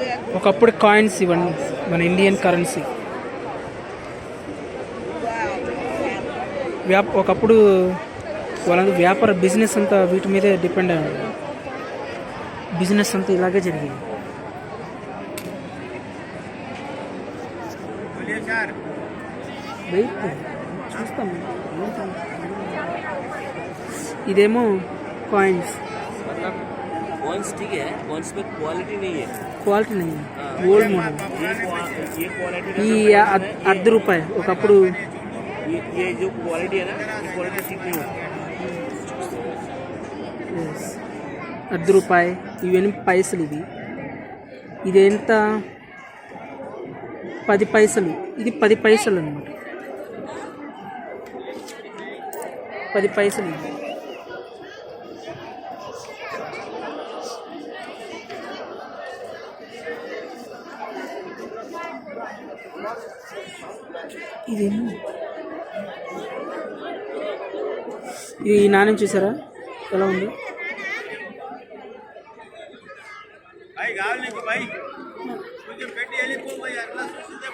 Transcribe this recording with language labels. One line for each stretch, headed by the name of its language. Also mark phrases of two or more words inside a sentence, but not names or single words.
Telugu: ఒకప్పుడు కాయిన్స్ ఇవన్నీ మన
English: Indian currency.
Telugu: ఒకప్పుడు వాళ్ళందరూ వ్యాపార బిజినెస్ అంతా వీటి మీదే డిపెండ్ అయ్యారు. బిజినెస్ అంతా ఇలాగే జరిగింది. చూస్తాం. ఇదేమో కాయిన్స్.
Hindi: कॉइन्स ठीक है, कॉइन्स में क्वालिटी नहीं है. క్వాలిటీ नहीं है,
English: old model.
Hindi: ये क्वालिटी
Telugu: ఈ ₹1 ఒకప్పుడు.
Hindi: ये जो क्वालिटी है ना, ये क्वालिटी ठीक नहीं होती.
Telugu: ₹1 ఇవన్నీ పైసలు. ఇది ఎంత? 10 పైసలు. ఇది 10 పైసలు అన్నమాట. 10 పైసలు ఇది. ఇదేమో ఈ నాణ్యం చూసారా ఎలా ఉంది?
Hindi: भाई गाँव नहीं भाई, मुझे बेटी एली को भाई